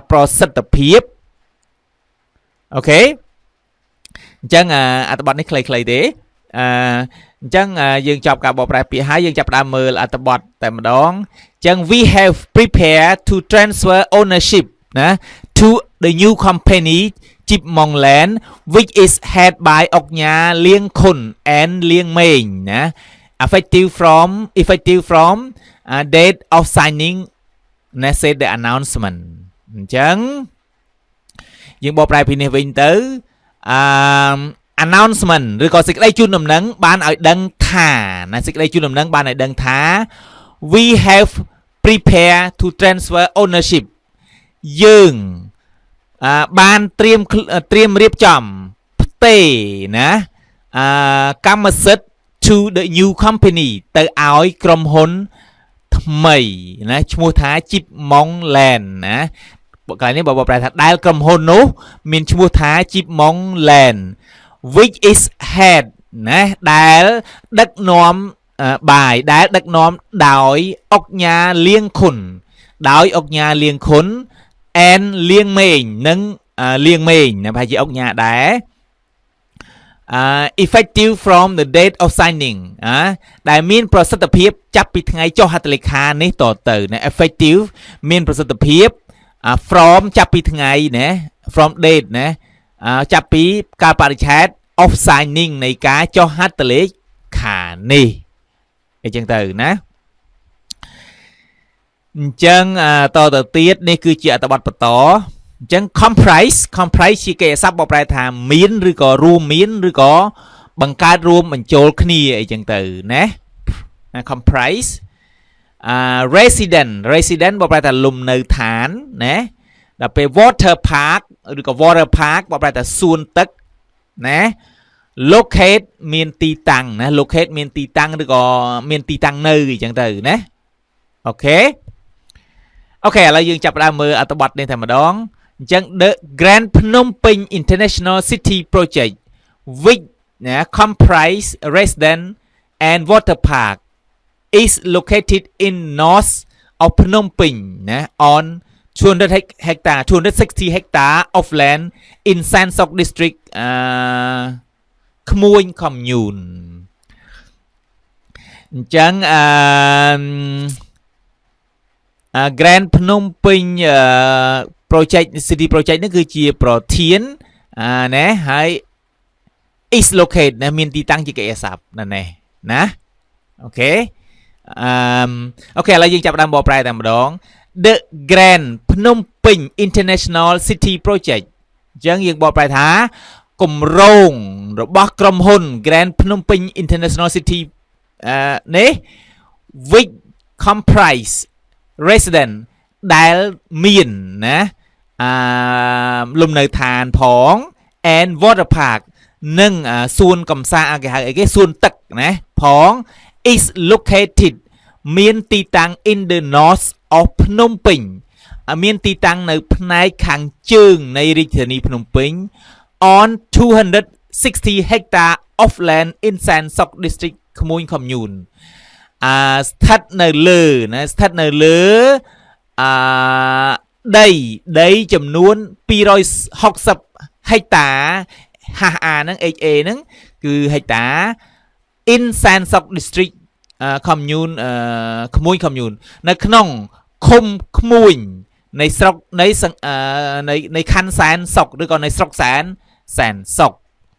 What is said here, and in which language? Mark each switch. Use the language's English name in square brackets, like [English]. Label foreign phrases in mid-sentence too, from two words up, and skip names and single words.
[Khmer] ប្រសិទ្ធភាពអូខេអញ្ចឹងអត្ថបទនេះខ្លីៗទេអញ្ចឹងយើងចប់ការបកប្រែពាក្យហើយយើងចាប់ផ្ដើមមើលអត្ថបទតែម្ដងអញ្ចឹង [English] we have prepared to transfer ownership [Khmer] ណា [English] to the new company Chip Mong Land which is head by អុកញ៉ាលៀងខុន and លៀងម៉េងណា effective from date of signing ណា said the announcement អ [Khmer] ញ្ចឹងយើងបកប្រែពីនេះវិញទៅannouncement ឬក៏សេចក្តីជូនដំណឹងបានឲ្យដឹងថាណាសេចក្តីជូនដំណឹងបានឲ្យដឹងថា we have prepared to transfer ownership យើងបានត្រៀមរៀបចំផ្ទេរណាកម្មសិទ្ធិ [English] to the new company [Khmer] ទៅឲ្យក្រុមហ៊ុនថ្មីណាឈ្មោះថា Chip Mong Land ណាកន្លែងនេះបើប្រែថាដែលក្រុមហ៊ុននោះមានឈ្មោះថា Chip Mong Land [English] which is head [Khmer] ណាដែលដឹកនាំដែលដឹកនាំដោយអុកញ៉ាលៀងខុនដោយអុកញ៉ាលៀងខុន and លៀងមេងនិងលៀងមេងណាប្រហែលជាអុកញ៉ាដែរ [English] effective from the date of signing [Khmer] ដែលមានប្រសិទ្ធភាពចាប់ពីថ្ងៃចុះហត្ថលេខានេះតទៅណា effective មានប្រសិទ្ធភាព from ចាប់ពីថ្ងៃណា [English] from date [Khmer] ណាចាប់ពីកាលបរិច្ឆេទ [English] of signing [Khmer] នៃការចុះហត្ថលេខានេះអញ្ចឹងទៅណា អញ្ចឹងតទៅទៀតនេះគឺជាអត្ថបទបន្តអញ្ចឹង comprise ជាគេស័ព្ទបកប្រែថាមានឬក៏រួមមានឬក៏បង្កើតរួមបញ្ចូលគ្នាអីចឹងទៅណា comprise resident បកប្រែថាលំនៅឋានណាដល់ពេល [English] water park [Khmer] ឬក៏ [English] water park [Khmer] បកប្រែថា សួនទឹកណា locate មានទីតាំងណា locate មានទីតាំងឬក៏មានទីតាំងនៅអីចឹងទៅណាអូខេឥឡូវយើងចាប់ផ្ដើមមើលអត្ថបទនេះតែម្ដងអញ្ចឹង [English] the Grand Phnom Penh International City Project which comprise resident and water park is located in north of Phnom Penh on 260 hectare of land in San Sok district Khmuing commune អញ្ចឹង Grand Phnom Penh project city project [Khmer] នេះគឺជាប្រធានណាហើយ [English] is locate [Khmer] ណាមានទីតាំងជាកិត្តិស័ព្ទណាអូខេឥឡូវ យើងចាប់ផ្ដើមបកប្រែតែម្ដង [English] The Grand Phnom Penh International City Project [Khmer] អញ្ចឹងយើងបកប្រែថាគម្រោងរបស់ក្រុមហ៊ុន Grand Phnom Penh International City នេះ which [English] comprise resident [Khmer] ដែលមានណាលំនៅឋានផង [English] and water park [Khmer] និងសួនកំសា ន្តគេហៅអីគេសួនទឹកណាផង [English] is located [Khmer] មានទីតាំង [English] in the north of Phnom Penh [Khmer] មានទីតាំងនៅផ្នែកខាងជើងនៃរាជធានីភ្នំពេញ [English] on 260 hectare of land in San Sok district Khmuing commune [Khmer] ស្ថិតនៅលើ ដីចំនួន260ហិកតាហាស់អាហ្នឹង HA ហ្នឹងគឺហិកតា [English] in San Sok district commune Khmuing commune [Khmer] នៅក្នុងឃុំក្មួយនៃស្រុកនៃខណ្ឌសែនសុកឬក៏នៃស្រុកសែនសុក